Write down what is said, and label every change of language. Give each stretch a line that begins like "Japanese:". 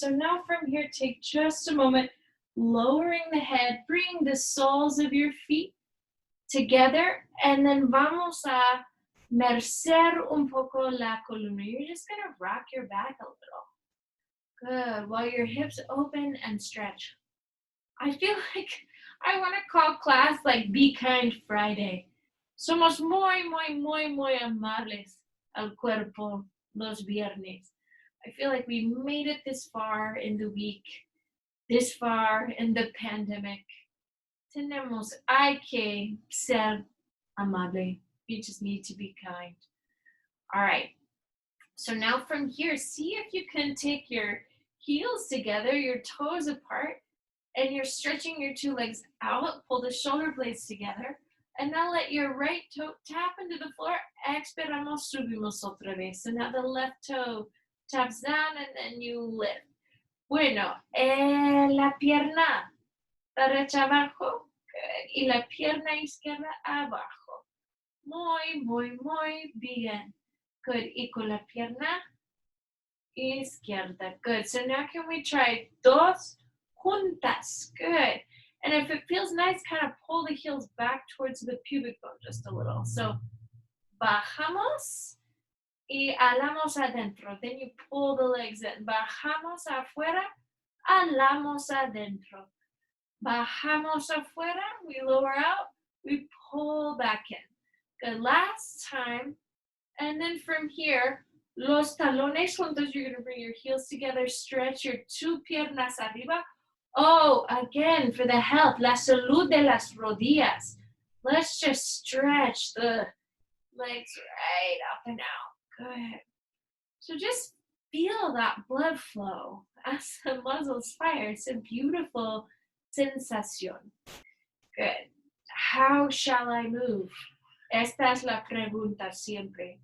English: So now from here, take just a moment, lowering the head, bring the soles of your feet together, and then
Spanish: vamos a mercer un poco la columna.
English: You're just going to rock your back a little. Good. While your hips open and stretch. I feel like I want to call class like Be Kind Friday.
Spanish: Somos muy, muy, muy, muy amables al cuerpo los viernes.
English: I feel like we made it this far in the week, this far in the pandemic.
Spanish: Hay que ser amable.
English: We just need to be kind. All right. So now from here, see if you can take your heels together, your toes apart, and you're stretching your 2 legs out. Pull the shoulder blades together. And now let your right toe tap into the floor.
Spanish: Expiramos, subimos otra vez.
English: So now the left toe taps down and then you lift.
Spanish: Bueno, la pierna derecha abajo.
English: Good.
Spanish: Y la pierna izquierda abajo. Muy, muy, muy bien.
English: Good.
Spanish: Y con la pierna izquierda.
English: Good. So now can we try
Spanish: dos juntas?
English: Good. And if it feels nice, kind of pull the heels back towards the pubic bone just a little. So
Spanish: bajamos y alamos adentro.
English: Then you pull the legs in.
Spanish: Bajamos afuera, alamos adentro. Bajamos afuera,
English: we lower out, we pull back in. Good. Last time. And then from here,
Spanish: los talones juntos,
English: you're going to bring your heels together, stretch your 2
Spanish: piernas arriba.
English: Oh, again, for the health,
Spanish: la salud de las rodillas.
English: Let's just stretch the legs right up and out. Good. So just feel that blood flow as the muscles fire. It's a beautiful sensation. Good. How shall I move?
Spanish: Esta es la pregunta siempre.